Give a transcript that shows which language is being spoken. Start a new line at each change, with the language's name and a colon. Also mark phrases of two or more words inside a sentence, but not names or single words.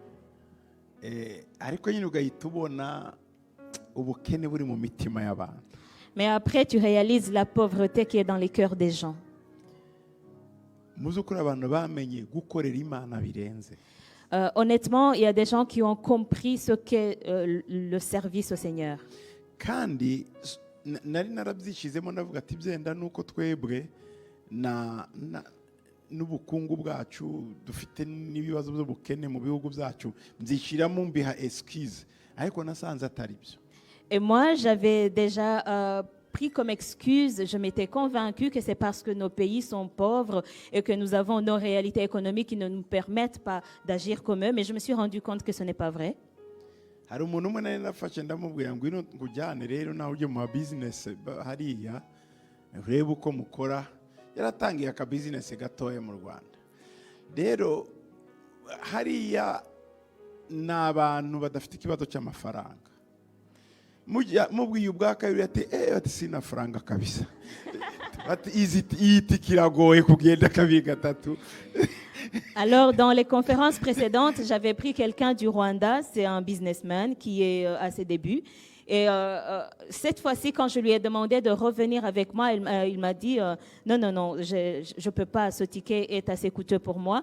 French: Mais après tu réalises la pauvreté qui est dans les cœurs des gens. Honnêtement, il y a des gens qui ont compris ce qu'est le service au Seigneur.
Kinyarwanda: Kandi nari narabyishizemo ndavuga ati byenda nuko twebwe n'ubukungu bwacu dufite n'ibibazo by'ubukene mu bihugu byacu mbyishiramo mbiha excuse ariko nasanze atari byo.
French: Et moi, j'avais déjà pris comme excuse, je m'étais convaincue que c'est parce que nos pays sont pauvres et que nous avons nos réalités économiques qui ne nous permettent pas d'agir comme eux, mais je me suis rendu compte que ce n'est pas vrai.
Kinyarwanda: Hari umuntu umwe nari nafashe ndamubwira ngo ino nkujyane rero nawe ujye mu business hariya urebe uko mukora. Yaratangiye aka business gatoya mu Rwanda. Rero hariya n'abantu badafite ikibazo cy'amafaranga. Mubwiye ubwaka yuri ati
Swahili: sina faranga kabisa.
Kinyarwanda: Ati iti kiragoye kugenda kabiri gatatu.
French: Alors, dans les conférences précédentes, j'avais pris quelqu'un du Rwanda, c'est un businessman qui est à ses débuts. Et cette fois-ci, quand je lui ai demandé de revenir avec moi, il m'a dit non, je ne peux pas, ce ticket est assez coûteux pour moi.